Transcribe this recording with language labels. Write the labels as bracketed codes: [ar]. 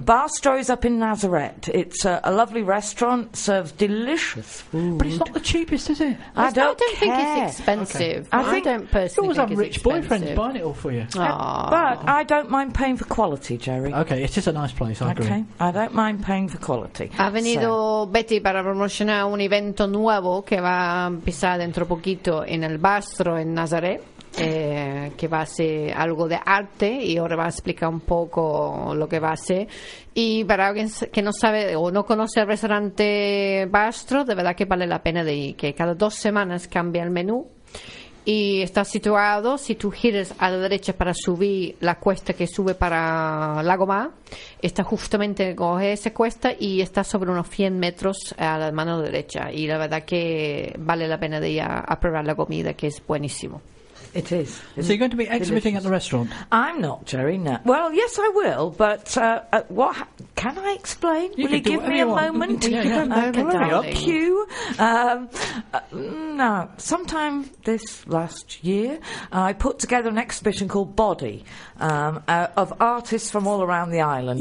[en] Barstow is up in Nazareth. It's a lovely restaurant. Serves delicious food. But it's not the cheapest, is it? I don't care. Think it's expensive. Okay. I don't personally think it's expensive. You always have rich boyfriends buying it all for you. But I don't mind paying for quality, Jerry. Okay. It is a nice place. I agree. Okay. I don't mind paying for quality. [es] Betty, para promocionar un evento nuevo que va a empezar dentro poquito en el Bastro en Nazaret, que va a ser algo de arte, y ahora va a explicar un poco lo que va a ser. Y para alguien que no sabe o no conoce el restaurante Bastro, de verdad que vale la pena de ir, que cada 2 semanas cambia el menú. Y está situado, si tú giras a la derecha para subir la cuesta que sube para Lago Mar, está justamente, coge esa cuesta y está sobre unos 100 metros a la mano derecha. Y la verdad que vale la pena de ir a probar la comida, que es buenísimo. [en] It is. So you're going to be exhibiting at the restaurant? I'm not, Jerry, no. Well, yes, I will, but can I explain? You will you give me you a moment? No. Sometime this last year, I put together an exhibition called Body, of artists from all around the island.